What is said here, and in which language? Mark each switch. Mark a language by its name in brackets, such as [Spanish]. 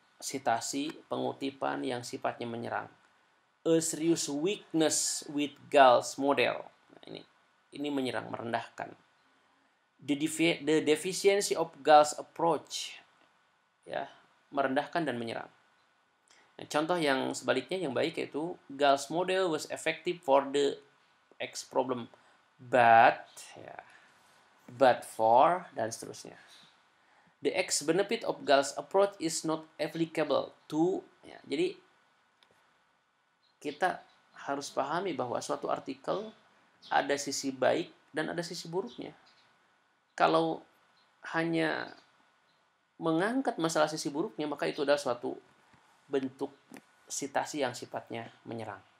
[Indonesian] sitasi, pengutipan yang sifatnya menyerang. [English] A serious weakness with Gall's model. [Indonesian] Nah, ini menyerang, merendahkan. [English] The deficiency of Gall's approach, [Indonesian] ya, merendahkan dan menyerang. Nah, contoh yang sebaliknya yang baik yaitu [English] Gall's model was effective for the X problem, but for [Indonesian] dan seterusnya. [English] The X benefit of Gall's approach is not applicable to. [Indonesian] Ya, jadi kita harus pahami bahwa suatu artikel ada sisi baik dan ada sisi buruknya. Kalau hanya mengangkat masalah sisi buruknya, maka itu adalah suatu bentuk sitasi yang sifatnya menyerang.